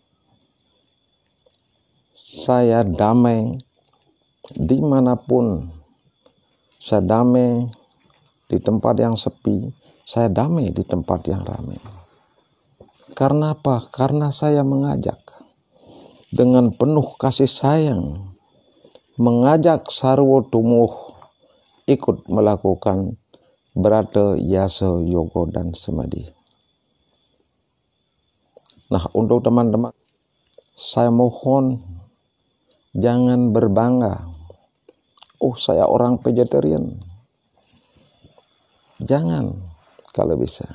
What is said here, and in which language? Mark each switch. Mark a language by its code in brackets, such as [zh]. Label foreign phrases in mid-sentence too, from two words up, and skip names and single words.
[id] Saya damai dimanapun, saya damai di tempat yang sepi, saya damai di tempat yang ramai. Karena apa? Karena saya mengajak dengan penuh kasih sayang, mengajak sarwa tumuh ikut melakukan brata, yasa, yoga, dan samadhi. Nah, untuk teman-teman, saya mohon jangan berbangga. Oh, saya orang vegetarian. Jangan kalau bisa.